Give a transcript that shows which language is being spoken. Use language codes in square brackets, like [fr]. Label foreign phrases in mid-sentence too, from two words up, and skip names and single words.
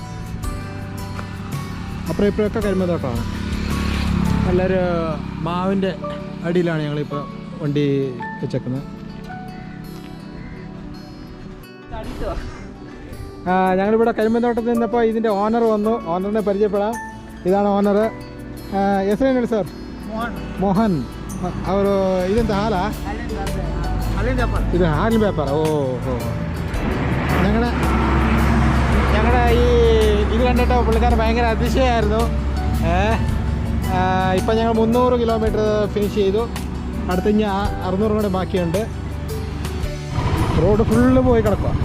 [ml] അപ്പുറം ഇപ്പോഴൊക്കെ കരിമ്പന്തോട്ടമാണ്. നല്ലൊരു മാവിൻ്റെ അടിയിലാണ് ഞങ്ങളിപ്പോൾ വണ്ടി വെച്ചേക്കുന്നത്. ഞങ്ങളിവിടെ കരിമ്പന്തോട്ടത്തിൽ നിന്നപ്പോൾ ഇതിൻ്റെ ഓണർ വന്നു. ഓണറിനെ പരിചയപ്പെടാം. ഇതാണ് ഓണർ. [kn] ಹೆಸರೇನು ಸರ್? ಮೋಹನ್. ಅವರು ಇದೆಂತ ಹಾಲಾ? ಇದು ಹಾಲಿನ ವ್ಯಾಪಾರ. [ml] ഓഹോ. ഞങ്ങളുടെ ഇത് കണ്ടിട്ട് പുള്ളിക്കാരൻ ഭയങ്കര അതിശയമായിരുന്നു. ഇപ്പം ഞങ്ങൾ 300 കിലോമീറ്റർ ഫിനിഷ് ചെയ്തു. അടുത്ത് ഇനി 600 കൂടെ ബാക്കിയുണ്ട്. റോഡ് ഫുള്ള് പോയി കിടക്കുക.